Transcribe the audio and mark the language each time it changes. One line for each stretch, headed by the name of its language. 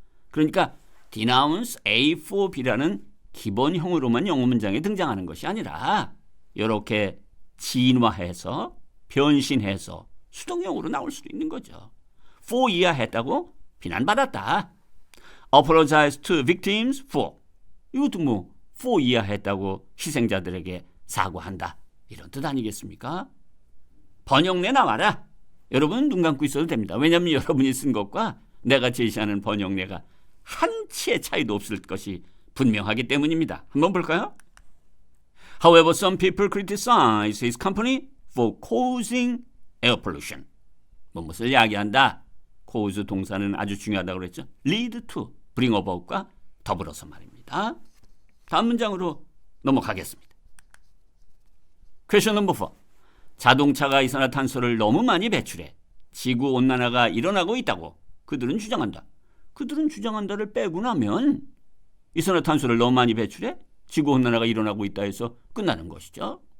Korean: 그러니까
English: denounce A for B
Korean: 라는 기본형으로만 영어 문장에 등장하는 것이 아니라 이렇게 진화해서 변신해서 수동형으로 나올 수도 있는 거죠. for 이하 했다고 비난받았다.
English: apologize to victims for.
Korean: 이것도 뭐 for 이하했다고 희생자들에게 사과한다. 이런 뜻 아니겠습니까? 번역내 나와라. 여러분 눈 감고 있어도 됩니다. 왜냐하면 여러분이 쓴 것과 내가 제시하는 번역내가 한 치의 차이도 없을 것이 분명하기 때문입니다. 한번 볼까요?
English: However, some people criticize his company for causing air pollution.
Korean: 무엇을 야기한다. cause 동사는 아주 중요하다고 그랬죠.
English: lead to, bring about
Korean: 과 더불어서 말입니다. 다음 문장으로 넘어가겠습니다.
English: Question number 4.
Korean: 자동차가 이산화탄소를 너무 많이 배출해 지구온난화가 일어나고 있다고 그들은 주장한다. 그들은 주장한다를 빼고 나면 이산화탄소를 너무 많이 배출해 지구온난화가 일어나고 있다 해서 끝나는 것이죠.